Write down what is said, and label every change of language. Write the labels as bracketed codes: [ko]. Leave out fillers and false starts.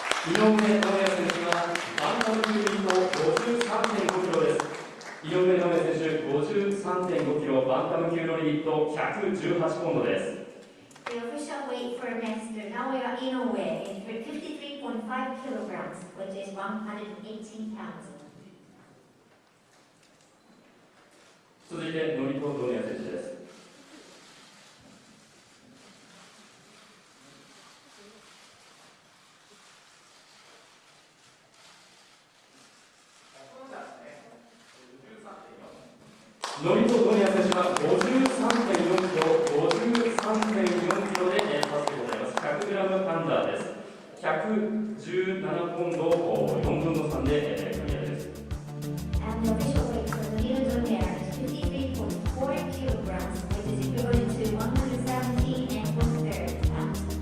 [ja] 井上尚弥選手はバンタム級リート 53.5 キロです。井上尚弥選手 53.5 キロ、バンタム級のリミット118ポンドです。 [en] The official weight for next Naoya Inoue is 53.5 kilograms, which is 118 pounds. [ja] 続いてノリト・ドネア選手です。ノリト・ドネア選手は 53.4 キロ、53.4 キロでパスでございます。 100グラムアンダーです。117ポンド4分の3でクリアです。 [en] And the official weight for Donaire is 53.4 kilograms, which is equivalent to 117 and 1/3 pounds.